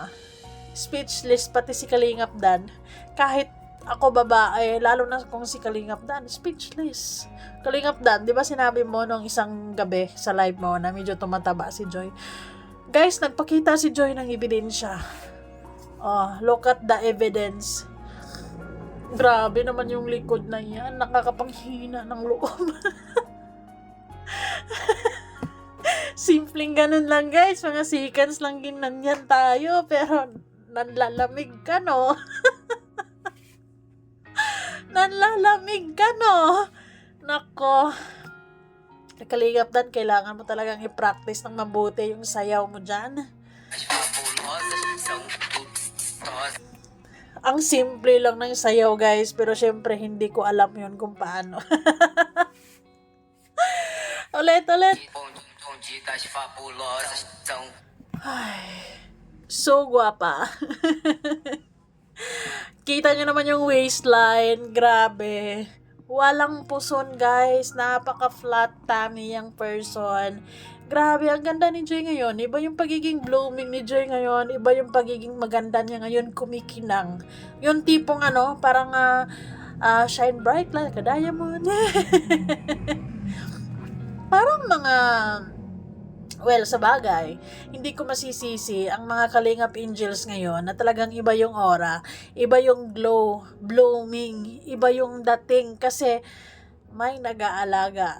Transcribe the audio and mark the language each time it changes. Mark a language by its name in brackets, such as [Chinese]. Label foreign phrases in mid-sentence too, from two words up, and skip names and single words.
[Filipino] Speechless pati si Kalingap Dan. Kahit ako babae, lalo na kung si Kalingap Dan, speechless. Kalingap Dan, di ba sinabi mo nung isang gabi sa live mo na medyo tumataba si Joy? Guys, nagpakita si Joy ng ebidensya. [English] Oh, look at the evidence. [Filipino] Grabe naman yung likod na yan. Nakakapanghina ng loob. Simpleng ganun lang guys. Mga seconds lang ginanyan tayo. Pero nanlalamig ka no. Nanlalamig ka no. Nako. Kalingap Dan, kailangan mo talagang i-practice ng mabuti yung sayaw mo dyan. [Portuguese] As fabulosas são tudo rosas. [Filipino] Ang simple lang ng sayaw guys, pero syempre hindi ko alam yun kung paano. ulit. [Portuguese] Onde das fabulosas são [Filipino] Ay, so guwapa. Kita nyo naman yung waistline, grabe. Walang puson guys, napaka- [English] flat tummy [Filipino] yung person. Grabe, ang ganda ni Joy ngayon. Iba yung pagiging blooming ni Joy ngayon. Iba yung pagiging maganda niya ngayon, kumikinang. Yung tipong parang [English] shine bright like a diamond. [Filipino] Parang mga, well, sa bagay, hindi ko masisisi ang mga Kalingap Angels ngayon na talagang iba yung aura, iba yung glow, blooming, iba yung dating kasi may nag-aalaga.